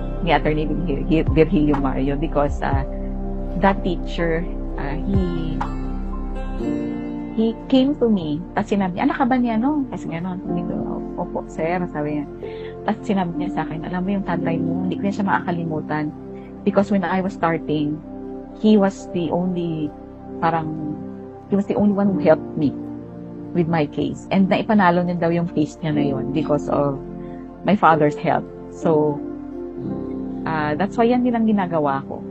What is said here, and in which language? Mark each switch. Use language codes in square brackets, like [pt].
[tl] Ni Attorney Virgilio Mario [en] because that teacher, he came to me, [tl] tapos sinabi niya, anak ka ba niya, no? Kasi gano'n, opo, sir, sabi niya. Tapos sinabi niya sa akin, alam mo yung tatay mo, hindi ko niya siya makakalimutan. [en] Because when I was starting, he was the only one who helped me with my case. [tl] And naipanalo niya daw yung case niya na yun [en] because of my father's help. So, that's why [tl] yan din ang ginagawa ko.